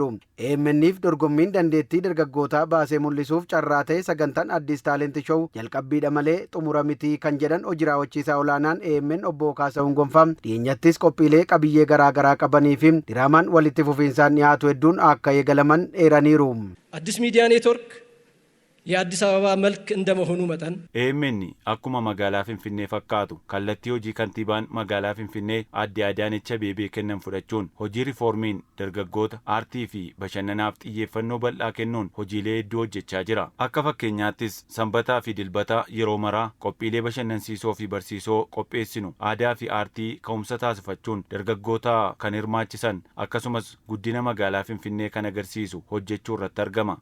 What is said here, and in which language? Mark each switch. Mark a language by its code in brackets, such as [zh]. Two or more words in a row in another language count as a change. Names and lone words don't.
[om] AMNif dorgommiin dandeettii dargaggootaa baasee mul'isuuf carraa ta'e sagantaan Addis Taalent Show jalqabbiidha malee xumura miti kan jedhan hojii raawwachiisaa olaanaan AMN obbo Kaasa'uun Gonfaa dhiyeenyattis qophiilee qabiyyee garaa qabanii fi diraamaan walitti fufiinsaan dhiyaatu hedduun akka eegalaman eeraniiru. [am] አዲስ ሚዲያ ኔትወርክ የአዲስ አበባ መልክ እንደመሆኑ መጠን [om] AMN akkuma magaalaa Finfinnee fakkaatu kallattii hojii kantiibaan magaalaa Finfinnee Aadde Adaanech Abeebee kennan fudhachuun hojii riiformiin dargaggoota aartii fi bashannanaaf xiyyeeffannoo bal'aa kennuun hojiilee hedduu hojjechaa jira. Akka fakkeenyaattis sanbataa fi dilbata yeroo maraa qophiilee bashannansiisoo fi barsiisoo qopheessinu aadaa fi aartii ka'umsa taasifachuun dargaggoota kan hirmaachisan akkasumas guddina magaalaa Finfinnee kan agarsiisu hojjechuu irratti argama.